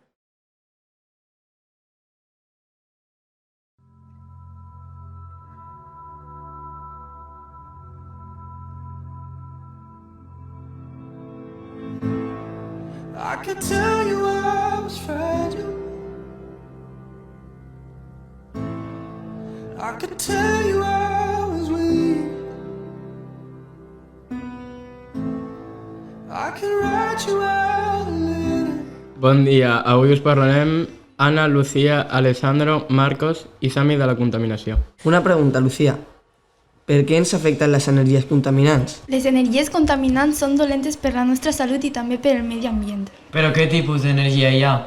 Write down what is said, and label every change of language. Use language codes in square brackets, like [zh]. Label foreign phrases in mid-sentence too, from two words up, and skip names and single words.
[en] I could tell you I was fragile. I could tell you I was weak. I could write you out a letter. [ca] Bon dia, avui us parlarem Anna, Lucía, Alessandro, Marcos i Sami de la contaminació. Una pregunta, Lucía. Per què ens afecten les energies contaminants? Les energies contaminants són dolentes per la nostra salut i també per el medi ambient. Però què tipus d'energia hi ha?